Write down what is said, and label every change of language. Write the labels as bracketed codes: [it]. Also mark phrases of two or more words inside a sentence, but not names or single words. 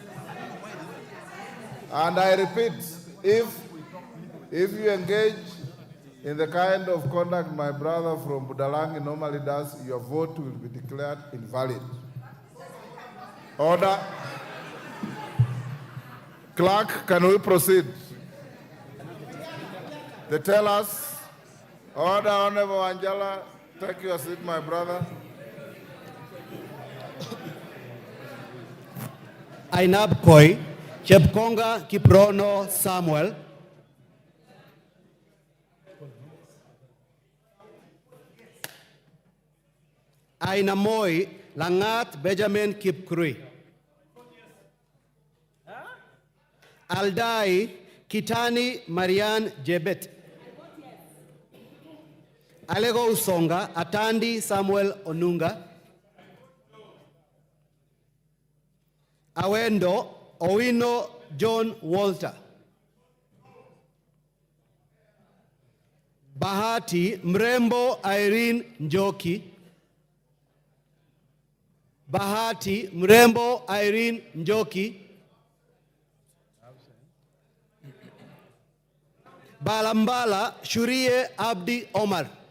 [en] And I repeat, if you engage in the kind of conduct my brother from Budalangi normally does, your vote will be declared invalid. Order. Clerk, can we proceed? They tell us, order, Honorable Angela, take your seat, my brother. Ainab Koi, Chepkonga Kiprono Samuel. Aina Moi Langat Benjamin Kipkrui. Aldai Kitani Marian Jebet. Alego Usonga Atandi Samuel Onunga. Awendo Owino John Walter. Bahati Mrembo Irene Njoki. Bahati Mrembo Irene Njoki. Balambala Shurie Abdi Omar.